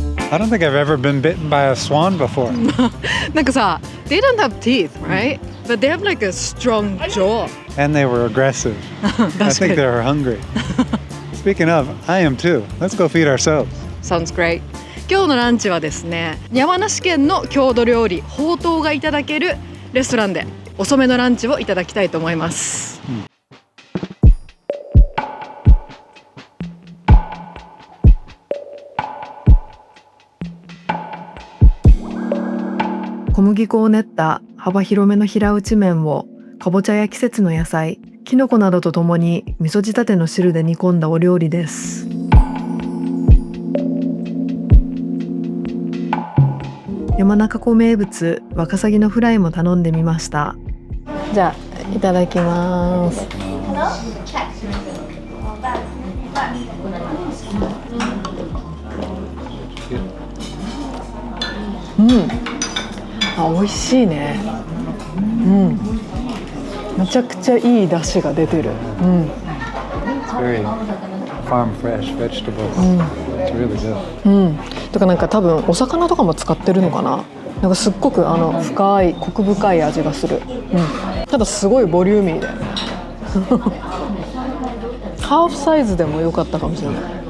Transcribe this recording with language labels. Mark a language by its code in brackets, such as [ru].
[en] I don't think I've ever been bitten by a swan before. [ja] なんかさ、 [en] they don't have teeth, right? But they have like a strong jaw. And they were aggressive. I think they were hungry. Speaking of, I am too. Let's go feed ourselves. Sounds great. [ja] 今日のランチはですね、山梨県の郷土料理ほうとうがいただけるレストランで遅めのランチをいただきたいと思います。小麦粉を練った幅広めの平打ち麺をかぼちゃや季節の野菜、きのこなどとともに味噌仕立ての汁で煮込んだお料理です。山中湖名物ワカサギのフライも頼んでみました。じゃあいただきます。あ、美味しいね。めちゃくちゃいい出汁が出てる。 [en] It's very farm fresh vegetables. It's really good. [ja] とかなんか多分お魚とかも使ってるのかな。なんかすっごく深いコク深い味がする、ただすごいボリューミーでハーフサイズでも良かったかもしれない。